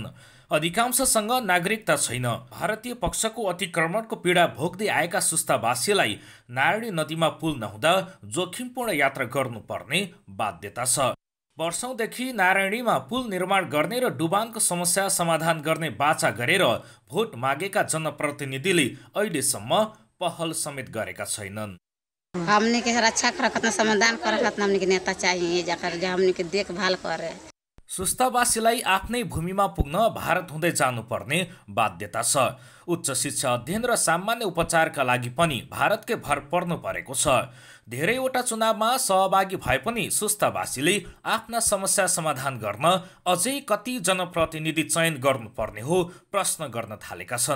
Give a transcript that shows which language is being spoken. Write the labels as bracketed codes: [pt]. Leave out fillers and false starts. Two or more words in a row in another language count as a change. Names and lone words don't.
[ne] अधिकांशसँग नागरिकता छैन। भारतीय पक्षको अतिक्रमणको पीडा भोग्दै आएका सुस्तावासीलाई नारायणी नदीमा पुल नहुँदा जोखिमपूर्ण यात्रा गर्नुपर्ने बाध्यता छ। वर्षौंदेखि नारायणीमा पुल निर्माण गर्ने र डुबानको समस्या समाधान गर्ने बाचा गरेर भोट मागेका जनप्रतिनिधिले अहिलेसम्म पहल समेत गरेका छैनन्। [bho] हमने के रक्षा कर समाधान कर हमने के नेता चाहिए जाकर जो हमने के देखभाल करे। [ne] सुस्तावासीलाई आफ्नै भूमिमा पुग्न भारत हुँदै जानुपर्ने बाध्यता छ। उच्च शिक्षा अध्ययन र सामान्य उपचारका लागि पनि भारतकै भर पर्नु परेको छ। धेरैवटा चुनावमा सहभागी भए पनि सुस्तावासीले आफ्ना समस्या समाधान गर्न अझै कति जनप्रतिनिधि चयन गर्नुपर्ने हो प्रश्न गर्न थालेका छन्।